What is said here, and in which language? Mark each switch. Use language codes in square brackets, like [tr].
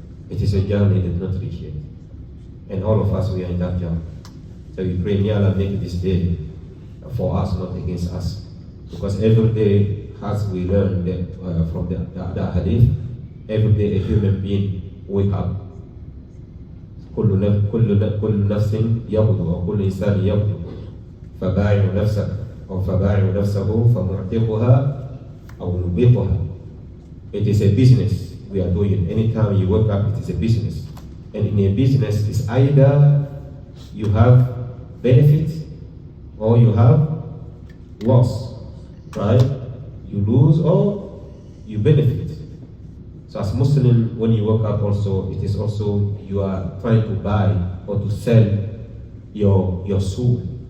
[en] It is a journey they did not reach yet. And all of us, we are in that journey. So we pray, may Allah make this day for us, not against us. Because every day, as we learn from the Hadith, every day a human being wake up. [ar] كل نفس يغدو أو كل إنسان يغدو فبايع نفسك أو فبايع نفسه فمعتقها أو مبيطها. [en] It is a business we are doing. Anytime you wake up, it is a business. And in a business, it's either you have benefit or you have loss, right? You lose or you benefit. So as Muslim, when you wake up also, it is also you are trying to buy or to sell your soul.